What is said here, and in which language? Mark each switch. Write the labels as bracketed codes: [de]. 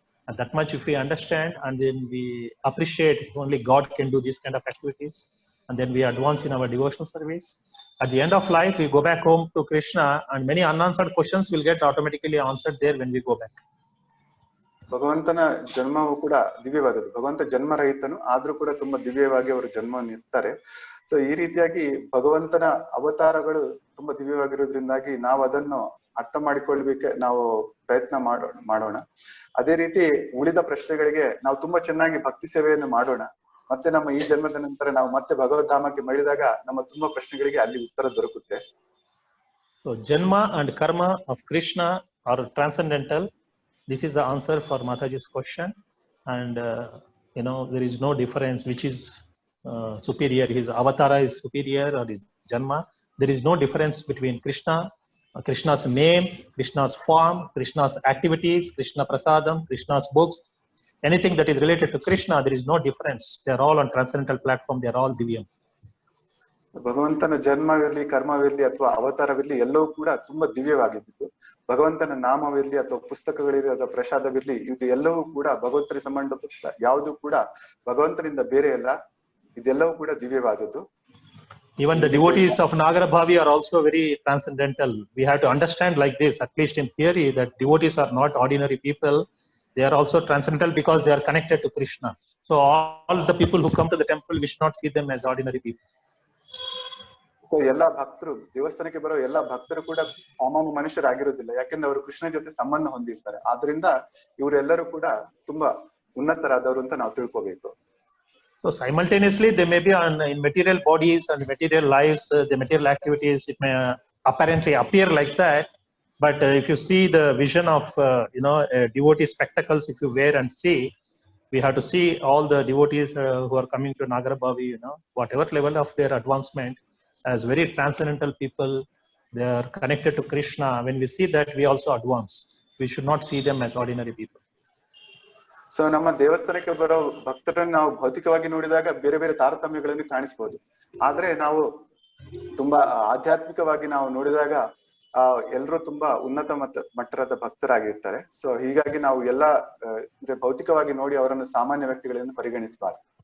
[en] And that much if we understand, and then we appreciate only God can do these kind of activities, and then we advance in our devotional service. At the end of life, we go back home to Krishna, and many unanswered questions will get automatically answered there when we go back. [kn] ಭಗವಂತನ ಜನ್ಮವು ಕೂಡ ದಿವ್ಯವಾದದ್ದು. ಭಗವಂತ ಜನ್ಮರಹಿತನು, ಆದ್ರೂ ಕೂಡ ತುಂಬಾ ದಿವ್ಯವಾಗಿ ಅವರು ಜನ್ಮವನ್ನು ಇರ್ತಾರೆ. So ಈ ರೀತಿಯಾಗಿ ಭಗವಂತನ ಅವತಾರಗಳು ತುಂಬಾ ದಿವ್ಯವಾಗಿರೋದ್ರಿಂದಾಗಿ ನಾವು ಅದನ್ನು ಅರ್ಥ ಮಾಡಿಕೊಳ್ಬೇಕೆ ನಾವು ಪ್ರಯತ್ನ ಮಾಡೋಣ. ಅದೇ ರೀತಿ ಉಳಿದ ಪ್ರಶ್ನೆಗಳಿಗೆ ನಾವು ತುಂಬಾ ಚೆನ್ನಾಗಿ ಭಕ್ತಿ ಸೇವೆಯನ್ನು ಮಾಡೋಣ. ಮತ್ತೆ ನಮ್ಮ ಈ ಜನ್ಮದ ನಂತರ ನಾವು ಮತ್ತೆ ಭಗವದ್ಧಾಮಕ್ಕೆ ಮರಳಿದಾಗ ನಮ್ಮ ತುಂಬಾ ಪ್ರಶ್ನೆಗಳಿಗೆ ಅಲ್ಲಿ ಉತ್ತರ ದೊರಕುತ್ತೆ. [en] So Janma and Karma of Krishna are transcendental. This is the answer for Mataji's question, and there is no difference which is superior. His avatara is superior or his Janma. There is no difference between Krishna's name, Krishna's form, Krishna's activities, Krishna Prasadam, Krishna's books. Anything that is related to Krishna, there is no difference. They are all on transcendental platform. They are all Divyam. [kn] ಭಗವಂತನ ಜನ್ಮವಿರ್ಲಿ, ಕರ್ಮವಿರ್ಲಿ ಅಥವಾ ಅವತಾರವಿರ್ಲಿ ಎಲ್ಲವೂ ಕೂಡ ತುಂಬಾ ದಿವ್ಯವಾಗಿದ್ದು, ಭಗವಂತನ ನಾಮವಿರ್ಲಿ ಅಥವಾ ಪುಸ್ತಕಗಳಿರ್ಲಿ ಅಥವಾ ಪ್ರಸಾದವಿರ್ಲಿ, ಇದು ಎಲ್ಲವೂ ಕೂಡ ಭಗವಂತನಿಗೆ ಸಂಬಂಧಪಟ್ಟ ಯಾವುದು ಕೂಡ ಭಗವಂತನಿಂದ ಬೇರೆ ಅಲ್ಲ. ಇದೆಲ್ಲವೂ ಕೂಡ ದಿವ್ಯವಾದದ್ದು. [en] Even the devotees of Nagarabhavi are also very transcendental. We have to understand like this, at least in theory, that devotees are not ordinary people. They are also transcendental because they are connected to Krishna. So all the people who come to the temple, we should not see them as ordinary people. [kn] So ಎಲ್ಲಾ ಭಕ್ತರು, ದೇವಸ್ಥಾನಕ್ಕೆ ಬರೋ ಎಲ್ಲಾ ಭಕ್ತರು ಕೂಡ ಸಾಮಾನ್ಯ ಮನುಷ್ಯರಾಗಿರೋದಿಲ್ಲ, ಯಾಕಂದ್ರೆ ಅವರು ಕೃಷ್ಣ ಜೊತೆ ಸಂಬಂಧ ಹೊಂದಿರ್ತಾರೆ. ಆದ್ರಿಂದ ಇವರೆಲ್ಲರೂ ಕೂಡ ತುಂಬಾ ಉನ್ನತರಾದವರು ಅಂತ ನಾವು ತಿಳ್ಕೋಬೇಕು. [en] So simultaneously, they may be in material bodies and material lives, the material activities. It may apparently appear like that, but if you see the vision of devotee spectacles, if you wear and see, we have to see all the devotees who are coming to Nagarabhavi, whatever level of their advancement, as very transcendental people. They are connected to Krishna. When we see that, we also advance. We should not see them as ordinary people. [kn] So ನಮ್ಮ ದೇವಸ್ಥಾನಕ್ಕೆ ಬರೋ ಭಕ್ತರನ್ನು ನಾವು ಭೌತಿಕವಾಗಿ ನೋಡಿದಾಗ ಬೇರೆ ಬೇರೆ ತಾರತಮ್ಯಗಳನ್ನು ಕಾಣಿಸ್ಬೋದು. ಆದ್ರೆ ನಾವು ತುಂಬಾ ಆಧ್ಯಾತ್ಮಿಕವಾಗಿ ನಾವು ನೋಡಿದಾಗ ಎಲ್ಲರೂ ತುಂಬಾ ಉನ್ನತ ಮಟ್ಟದ ಭಕ್ತರಾಗಿರ್ತಾರೆ. ಸೊ ಹೀಗಾಗಿ ನಾವು ಎಲ್ಲಾ ಭೌತಿಕವಾಗಿ ನೋಡಿ ಅವರನ್ನು ಸಾಮಾನ್ಯ ವ್ಯಕ್ತಿಗಳನ್ನು ಪರಿಗಣಿಸಬಾರದು.